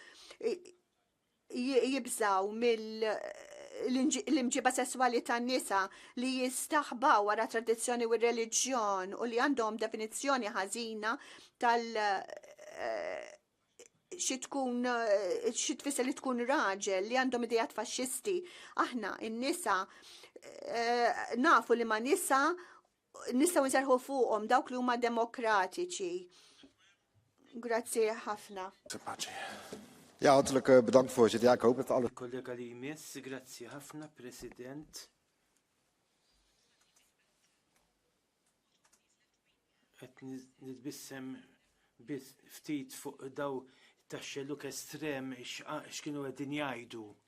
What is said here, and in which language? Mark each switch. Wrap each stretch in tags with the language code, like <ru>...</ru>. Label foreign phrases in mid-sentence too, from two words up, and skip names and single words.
<mt>jibżaw l-imġiba sessuali tan-nisa li jistaħbaw wara tradizzjoni u reliġjon u li għandhom definizzjoni ħażina tal- xi tfisser li tkun raġel, li għandhom idejat faxxisti. Aħna in-nisa nafu li ma nisa nistgħu nserħu fuqhom dawk li huma demokratiċi. Grazzi ħafna.</mt> <nl>Ja, hartelijk bedankt voorzitter. Ja, ik hoop dat alle...</nl> <mt>Kollega li jmiss, grazzi ħafna, President. Qed nitbissem ftit fuq daw tax-xelluk estrem x'kienu qegħdin jgħidu.</mt>